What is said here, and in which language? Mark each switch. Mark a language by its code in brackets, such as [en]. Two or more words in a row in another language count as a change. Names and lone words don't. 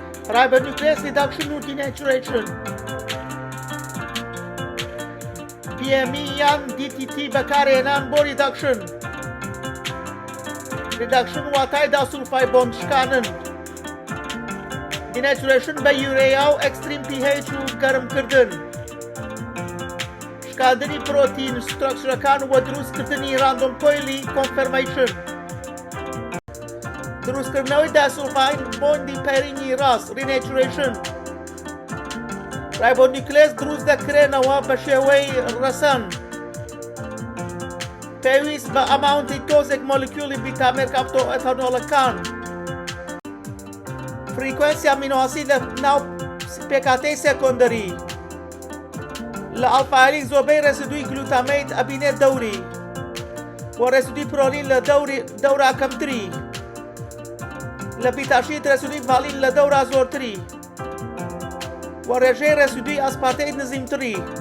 [en] ribonuclease reduction [ckb] و denaturation PME یان DTT بەکارهێنان بۆ reduction واتای داسوڵفای بۆندشکانن denaturation بە یوریا و [en] extreme pH [ckb] و گەرمکردن شکاندنی پرۆتین سترکچرەکان و دروستکردنی [en] random coil conformation [ckb] دروستکردنەوەی داسوڵفای بۆندی پەرینی ڕاست renaturation ribonuclease دروست دەکرێنەوە بە شێوەی ڕەسەن پێویست بە ئەماونتی تۆزێک مۆلیکیولی بیتامێرکاپتۆ ئەتەنۆڵەکان فریکوێنسی ئەمینۆئاسید لە ناو پێکهاتەی سێکۆندەری لە ئەڵفایلی زۆربەی ڕێسیدووی گلوتامەیت ئەبینێت دەوری بۆ ڕێسیدووی پرۆلین لە دەورا کەمتری لە بیتاشیت ڕێسیدووی ڤالین لە دەورا زۆرتری و ڕێژەی ڕێسیدووی ئەسپارتەی نزیمتری